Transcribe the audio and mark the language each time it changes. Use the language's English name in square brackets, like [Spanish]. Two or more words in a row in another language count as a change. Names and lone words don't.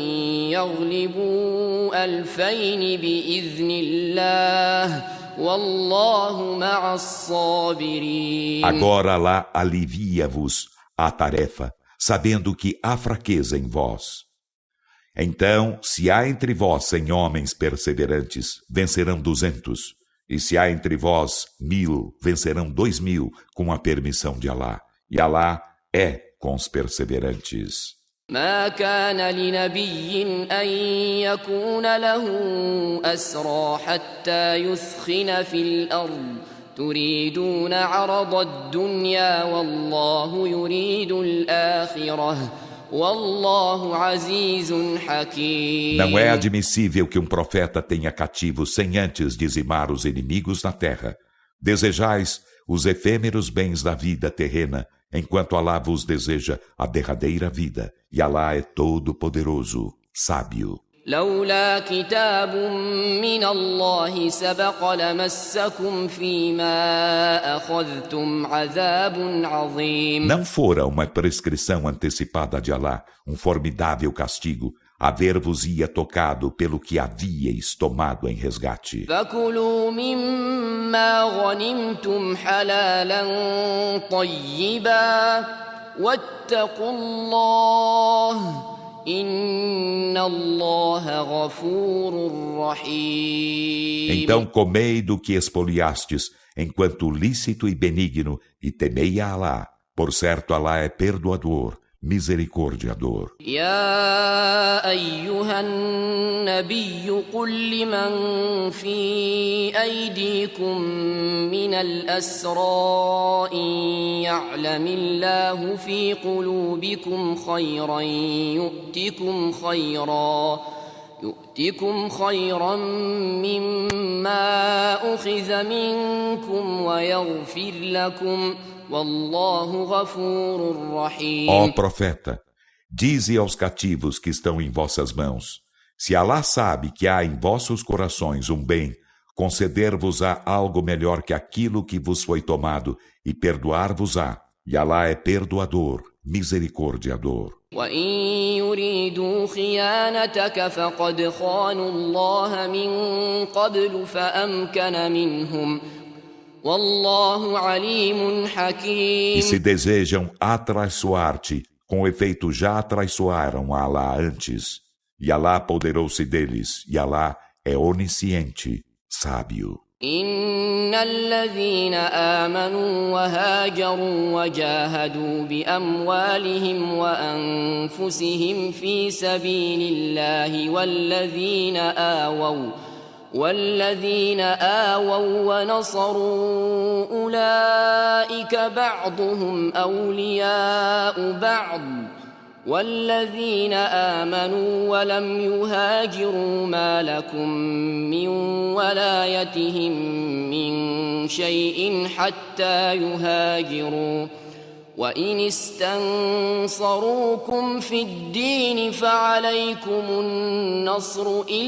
[Arabic] يغلبوا 2000 بإذن الله والله مع الصابرين. [Portuguese] Agora Alá alivia-vos a tarefa, sabendo que há fraqueza em vós. Então, se há entre vós 100 homens perseverantes, vencerão 200. E se há entre vós 1000, vencerão 2000, com a permissão de Alá. E Alá é com os perseverantes. [Arabic] ما كان لنبي أن يكون له أسرى حتى يثخن في الأرض تريدون عرض الدنيا والله يريد الآخرة والله عزيز حكيم. [Portuguese] Não é admissível que um profeta tenha cativos sem antes dizimar os inimigos na terra. Desejais os efêmeros bens da vida terrena, enquanto Alá vos deseja a derradeira vida, e Alá é todo-poderoso, sábio. [Arabic] لولا كتاب من الله سبق لمسكم فيما أخذتم عذاب عظيم. [Portuguese] Não fora uma prescrição antecipada de Alá, um formidável castigo, haver-vos-ia tocado pelo que havíeis tomado em resgate. [Arabic] فكلوا مما غنمتم حلالا طيبا واتقوا الله إن الله غفور رحيم. [Portuguese] Então comei do que espoliastes, enquanto lícito e benigno, e temei a Alá. Por certo, Alá é perdoador, misericordiador. [Arabic] يا أيها النبي قل لمن في أيديكم من الأسرى إن يعلم الله في قلوبكم خيرا يؤتكم خيرا مما أخذ منكم ويغفر لكم والله غفور رحيم. [Portuguese] Ó profeta, dize aos cativos que estão em vossas mãos, se Alá sabe que há em vossos corações um bem, conceder-vos-á algo melhor que aquilo que vos foi tomado e perdoar-vos-á, e Alá é perdoador, misericordiador. [Arabic] وإن يريدوا خيانتك فقد خانوا الله من قبل فأمكن منهم والله عليم حكيم. [Portuguese] E se desejam atraiçoar-te, com efeito já atraiçoaram a Alá antes, e Alá apoderou-se deles, e Alá é onisciente, sábio. [Arabic] إن الذين آمنوا وهاجروا وجاهدوا بأموالهم وأنفسهم في سبيل الله والذين آووا ونصروا أولئك بعضهم أولياء بعض والذين آمنوا ولم يهاجروا ما لكم من ولايتهم من شيء حتى يهاجروا وإن استنصروكم في الدين فعليكم النصر